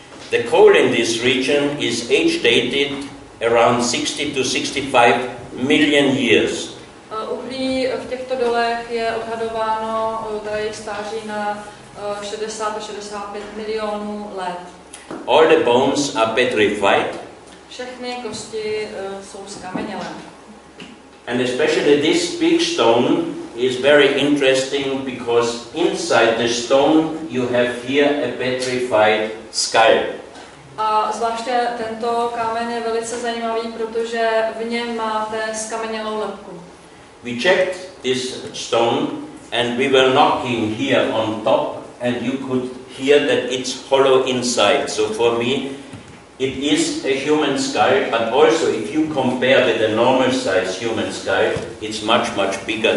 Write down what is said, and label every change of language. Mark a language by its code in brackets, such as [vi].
[en] The coal in this region is age-dated around 60 to 65 million years. [cs] Uhlí v těchto dolech je odhadováno, jejich stáří na 60 až 65 milionů let. [en] All the bones are petrified. [cs] Všechny kosti jsou skamenělé. [en] And especially this big stone is very interesting because inside the stone you have here a petrified skull. [cs] A zvláště tento kámen je velice zajímavý, protože v něm máte skamenělou lebku. [en] We checked this stone and we were knocking here on top and you could hear that it's hollow inside. So for me it is a human skull, but also if you compare with a normal size human skull, it's much bigger.